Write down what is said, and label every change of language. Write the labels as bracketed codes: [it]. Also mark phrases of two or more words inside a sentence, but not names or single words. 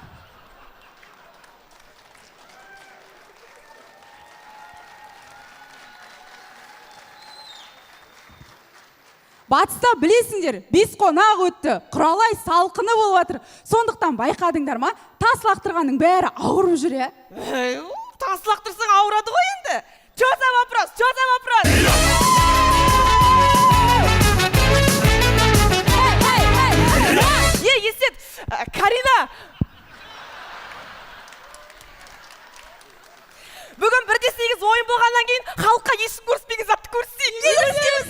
[kk] Батыста білесіңдер, бес қонақ өтті, құралай салқыны болып жатыр. Сондықтан байқадыңдар ма, тас лақтырғанның бәрі ауырып жүр, е? Тас лақтырсаң ауырады ғой енді. [ru] Чё за вопрос? [kk] Есет, Карина! Бүгін 1-8 ойын болғаннан кейін халыққа ешкім көріспеген затты көрсетейік.